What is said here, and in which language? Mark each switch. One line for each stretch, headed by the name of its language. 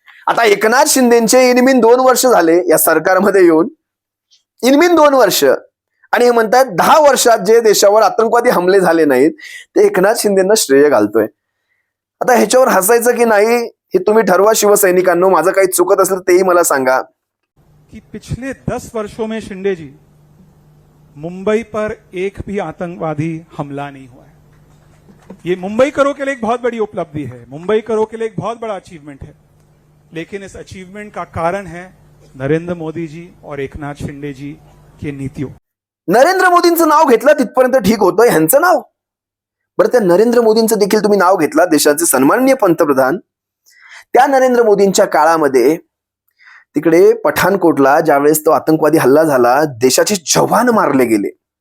Marathi: आता एकनाथ शिंदेचे इनमीन 2 वर्ष झाले या सरकारमध्ये येऊन, इनमीन 2 वर्ष, आणि हे म्हणतात 10 वर्षात जे देशावर आतंकवादी हमले झाले नाहीत ते एकनाथ शिंदेना श्रेय घालतोय. आता ह्याच्यावर हसायचं की नाही हे तुम्ही ठरवा शिवसैनिकांनो. माझं काही चुकत असेल तेही मला सांगा.
Hindi: कि पिछले 10 वर्षों में शिंदे जी, मुंबई पर एक भी आतंकवादी हमला नहीं हुआ है. ये मुंबई करो के लिए एक बहुत बड़ी उपलब्धि है, मुंबई करो के लिए एक बहुत बड़ा अचीवमेंट है. लेकिन इस अचीवमेंट का कारण है नरेंद्र मोदी जी और एकनाथ शिंदे जी की नीतियों.
Marathi: नरेंद्र मोदींचं नाव घेतलं तिथपर्यंत ठीक होतं, ह्यांचं नाव. बरं, त्या नरेंद्र मोदींचं देखील तुम्ही नाव घेतला, देशाचे सन्माननीय पंतप्रधान. त्या नरेंद्र मोदींच्या काळामध्ये तिकडे पठाणकोटला ज्यावेळेस तो आतंकवादी हल्ला झाला, देशाचे जवान मारले गेले.